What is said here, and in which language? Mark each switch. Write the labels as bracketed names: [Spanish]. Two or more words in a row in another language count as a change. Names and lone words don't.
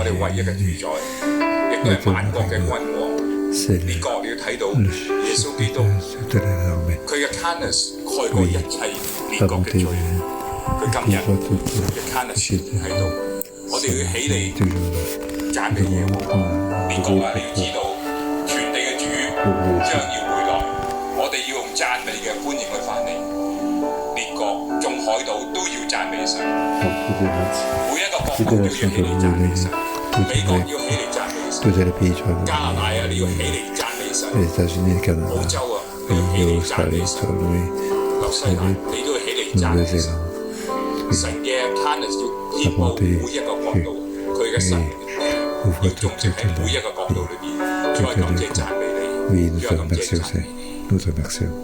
[French] C'est le de l'armée. Oui. La bonté de Dieu. C'est toujours là. [Cantonese] 將要回來，我哋要用讚美嘅歡迎去翻嚟。列國、眾海島都要讚美神，每一個國度都要起嚟讚美神，美國要起嚟讚美神，加拿大啊，你要起嚟讚美神，澳洲啊，你要起嚟讚美神，紐西蘭你都要起嚟讚美神。神嘅 kindness 要遍佈每一個國度，佢嘅神要種植喺每一個國度裏邊，再感謝讚美。 [French] Oui, nous te remercions, Seigneur. Nous te remercions.